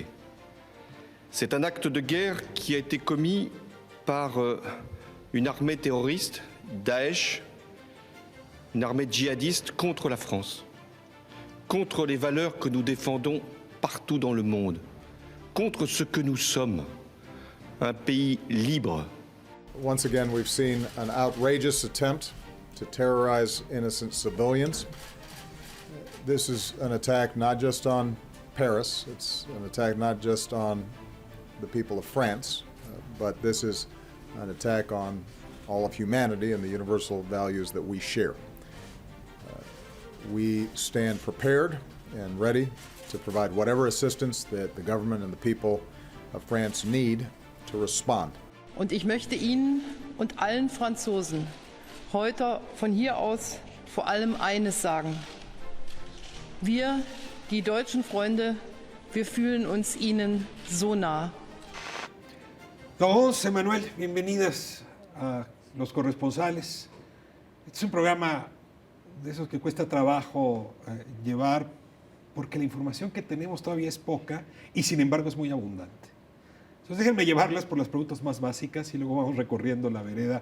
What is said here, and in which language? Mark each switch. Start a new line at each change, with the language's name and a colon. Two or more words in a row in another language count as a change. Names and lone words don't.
French: C'est un acte de guerre qui a été commis par une armée terroriste, Daesh, une armée djihadiste contre la France, contre les valeurs que nous défendons partout dans le monde, contre ce que nous sommes, un pays libre.
English: Once again, we've seen an outrageous attempt to terrorize innocent civilians. This is an attack not just on Paris, it's an attack not just on the people of France, but this is an attack on all of humanity and the universal values that we share. We stand prepared and ready to provide whatever assistance that the government and the people of France need to respond.
German: Und ich möchte Ihnen und allen Franzosen heute von hier aus vor allem eines sagen. Wir, die deutschen Freunde, wir fühlen uns Ihnen so nah.
Spanish: Laurence, Emmanuel, bienvenidas a Los Corresponsales. Este es un programa de esos que cuesta trabajo llevar porque la información que tenemos todavía es poca y sin embargo es muy abundante. Entonces déjenme llevarlas por las preguntas más básicas y luego vamos recorriendo la vereda.